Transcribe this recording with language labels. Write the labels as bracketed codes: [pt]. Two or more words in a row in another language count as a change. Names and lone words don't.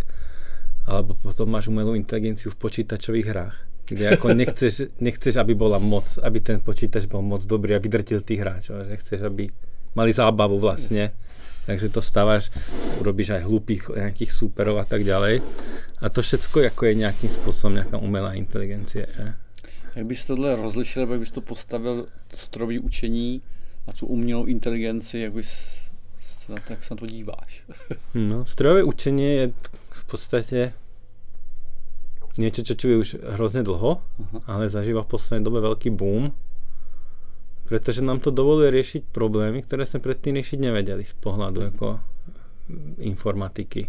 [sk] Alebo potom máš umelú inteligenciu v počítačových hrách, kde ako nechceš, aby bola moc, aby ten počítač bol moc dobrý a vydrtil tých hráčov, že chceš, aby mali zábavu vlastne. Takže to stávaš, urobíš aj hlúpých nejakých súperov a tak ďalej. A to všetko ako je nejakým spôsobom nejaká umelá inteligencia, že? [cs] Jak bys tohle rozlišil, jak bys to postavil strojové učení a tu umělou inteligenci, jak se na to díváš? [sk] No, strojové učenie je v podstate niečo, čo je už hrozne dlho, ale zažíva v poslednej dobe veľký boom, pretože nám to dovoluje riešiť problémy, ktoré sme predtým riešiť nevedeli z pohľadu ako informatiky.